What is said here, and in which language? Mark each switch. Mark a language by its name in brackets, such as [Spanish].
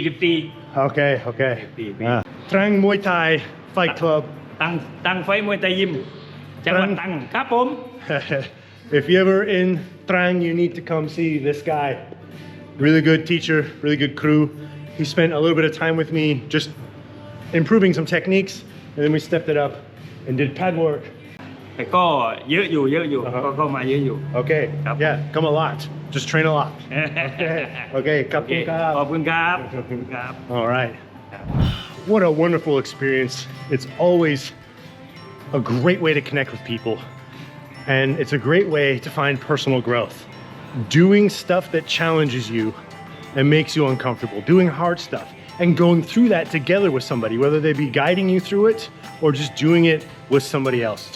[English] 44 Okay Trang Muay Thai Fight Club [Thai] ตั้งไฟมวยไทยยิมจังหวัดตรังครับผม [English] If you're ever in Trang, you need to come see this guy. Really good teacher, really good crew. He spent a little bit of time with me just improving some techniques, and then we stepped it up and did pad work. [Thai] ก็เยอะอยู่ก็มาเยอะอยู่ [English] Okay, yeah, come a lot. Just train a lot. Okay, [Thai] ขอบคุณครับ [English] All right. What a wonderful experience. It's always a great way to connect with people. And it's a great way to find personal growth. Doing stuff that challenges you and makes you uncomfortable, doing hard stuff, and going through that together with somebody, whether they be guiding you through it or just doing it with somebody else.